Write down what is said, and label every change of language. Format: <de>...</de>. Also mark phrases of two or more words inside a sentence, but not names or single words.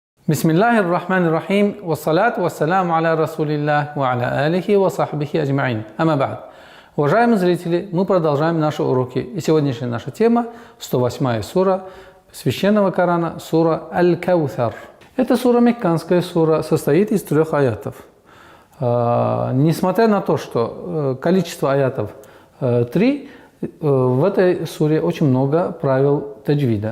<ar>بسم الله الرحمن الرحيم والصلاة والسلام على رسول الله وعلى آله وصحبه أجمعين. أما بعد.</ar> <ru>Уважаемые зрители, мы продолжаем наши уроки. И сегодняшняя наша тема – 108 сура Священного Корана, сура Аль-Каусар. Эта сура мекканская сура, состоит из 3 аятов. Несмотря на то, что количество аятов 3, в этой суре очень много правил таджвида.</ru>